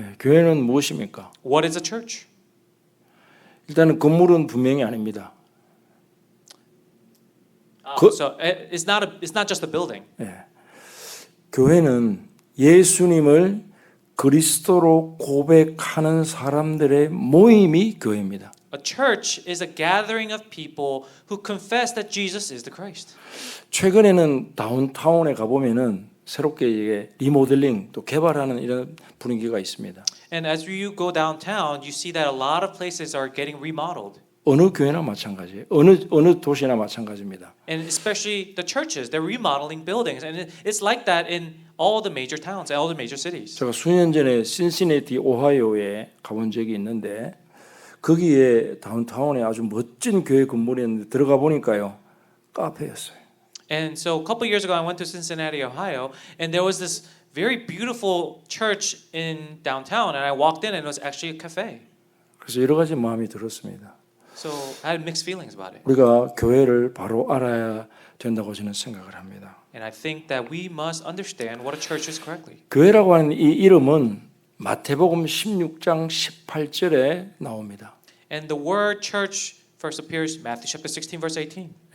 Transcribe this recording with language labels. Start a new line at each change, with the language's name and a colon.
Korean: 교회는 무엇입니까?
English: What is a church?
Korean: 일단은 건물은 분명히 아닙니다.
English: So it's not just a building.
Korean: 교회는 예수님을 그리스도로 고백하는 사람들의 모임이 교회입니다.
English: A church is a gathering of people who confess that Jesus is the Christ.
Korean: 최근에는 다운타운에 가보면은 새롭게 이게 리모델링 또 개발하는 이런 분위기가 있습니다.
English: And as you go downtown, you see that a lot of places are getting remodeled.
Korean: 어느 교회나 마찬가지예요. 어느 도시나 마찬가지입니다.
English: And especially the churches, they're remodeling buildings, and it's like that in all the major towns, all the major cities.
Korean: 제가 수년 전에 신시내티 오하이오에 가본 적이 있는데 거기에 다운타운에 아주 멋진 교회 건물이었는데 들어가 보니까요 카페였어요.
English: And so a couple years ago, I went to Cincinnati, Ohio, and there was this very beautiful church in downtown, and I walked in, and it was actually a cafe.
Korean: 그래서 여러 가지 마음이 들었습니다.
English: So I had mixed feelings about it.
Korean: 우리가 교회를 바로 알아야 된다고 저는 생각을 합니다.
English: And I think that we must understand what a church is correctly.
Korean: 교회라고 하는 이 이름은 마태복음 16장 18절에 나옵니다.
English: And the word church first appears Matthew chapter 16 verse 18.